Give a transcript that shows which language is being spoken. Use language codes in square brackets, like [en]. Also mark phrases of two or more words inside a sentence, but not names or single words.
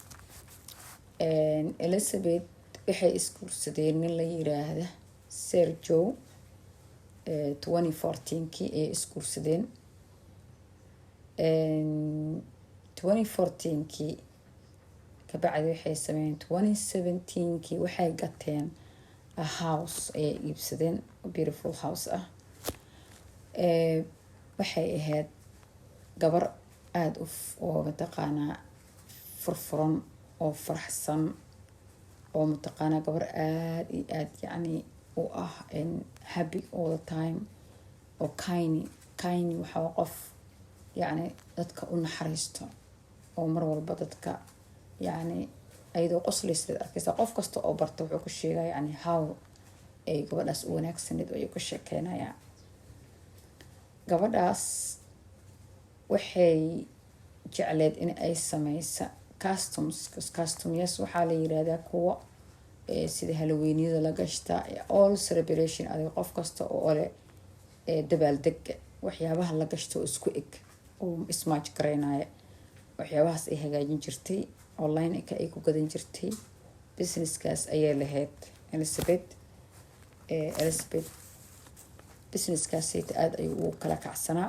[so] Elizabeth waxay isguursadeen nin la yiraahdo Sergio 2014 ay isguursadeen. 2014 kabacdi waxay sameeyeen 2017 waxay gateen [en] a house [so] ay iibsadeen, [en] a beautiful house ah. [so] waxay ahayd gabar aad oo mataqaanaa furfuran oo faraxsan oo mataqaanaa gabar aad iyo aad yacni u ah [en] happy all the time [so] oo kind waxaa qof yacni dadka u naxariisto oo mar walba dadka yacni ayadoo qoslaysa arkaysa qof kasta oo barta wuxuu ku sheegay yacni how ay gabadhaas u wanaagsaneed oo ay ku sheekeynayaan. gabadhaas waxay jecleed in ay sameysa customs waxaa la yiraahdaa kuwa sida Halloweenyada la gashta [en] all celebration [so] adiga qof kasta oo leh dabaaldeg waxyaabaha la gashto isku eg oo ismaaj gareynaya. waxyaabahaas ay hagaajin jirtay online ay ku gadan jirtay. businesskaas ayay lahayd Elizabeth businesskaasi aad ay ugu kala kacsanaa.